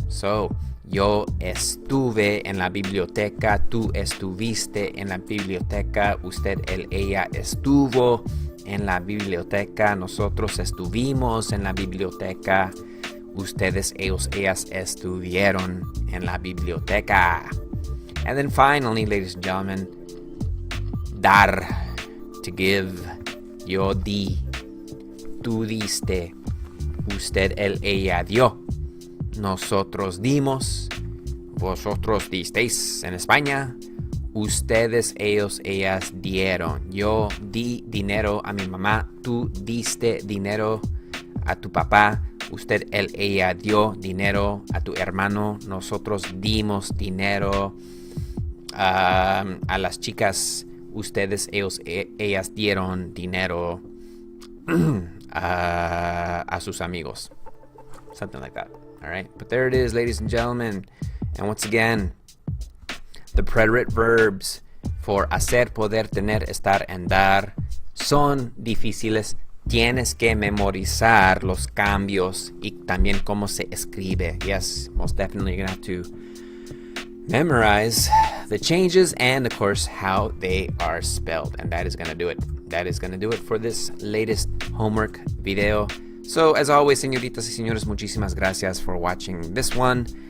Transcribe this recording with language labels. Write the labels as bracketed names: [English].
[Spanish] So, yo estuve en la biblioteca, tú estuviste en la biblioteca, usted, él, ella estuvo en la biblioteca, nosotros estuvimos en la biblioteca. Ustedes, ellos, ellas estuvieron en la biblioteca. [English] And then finally, ladies and gentlemen, dar, to give. [Spanish] Yo di, tú diste, usted, él, ella dio. Nosotros dimos, vosotros disteis en España. Ustedes, ellos, ellas dieron. Yo di dinero a mi mamá, tú diste dinero a tu papá. Usted, él, ella dio dinero a tu hermano. Nosotros dimos dinero a las chicas. Ustedes, ellos, ellas dieron dinero a sus amigos. [English] Something like that. All right, but there it is, ladies and gentlemen. And once again, the preterite verbs for hacer, poder, tener, estar, and dar [Spanish] son difíciles. Tienes que memorizar los cambios y también cómo se escribe. [English] Yes, most definitely you're going to have to memorize the changes and, of course, how they are spelled. And that is going to do it. That is going to do it for this latest homework video. So, as always, [Spanish] señoritas y señores, muchísimas gracias [English] for watching this one.